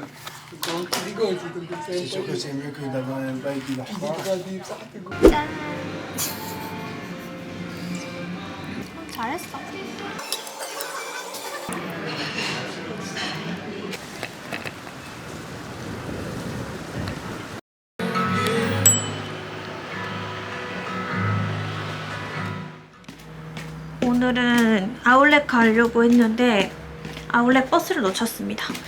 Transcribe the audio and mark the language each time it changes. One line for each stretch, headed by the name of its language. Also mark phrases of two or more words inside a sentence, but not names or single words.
French: Quand tu rigoles, c'est comme ça. C'est sûr que c'est mieux que d'avoir un bail qui dort pas.
Korean: 짠. 잘했어. 오늘은 아울렛 가려고 했는데 아울렛 버스를 놓쳤습니다.